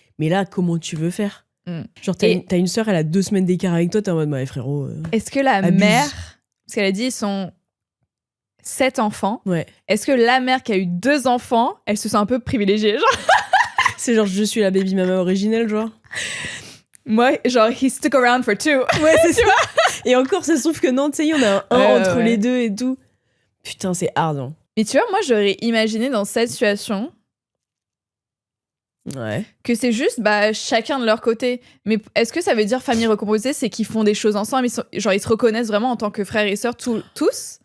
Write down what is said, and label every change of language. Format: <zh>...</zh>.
<fr>Mais là, comment tu veux faire? Genre, t'as une sœur, elle a 2 semaines d'écart avec toi, t'es en mode, bah frérot. Est-ce que la mère, parce qu'elle a dit, ils sont 7 enfants, est-ce que la mère qui a eu 2 enfants, elle se sent un peu privilégiée, genre? C'est genre, je suis la baby mama originelle, genre. Moi, genre,</fr> <en>he stuck around for 2.</en> <fr>Ouais, c'est ça. Et encore, ça se trouve que non, tu sais, il y en a un entre les deux et tout. Putain, c'est hard. Hein. Mais tu vois, moi, j'aurais imaginé dans cette situation que c'est juste chacun de leur côté. Mais est-ce que ça veut dire famille recomposée, c'est qu'ils font des choses ensemble, ils se reconnaissent vraiment en tant que frères et sœurs tous?</fr>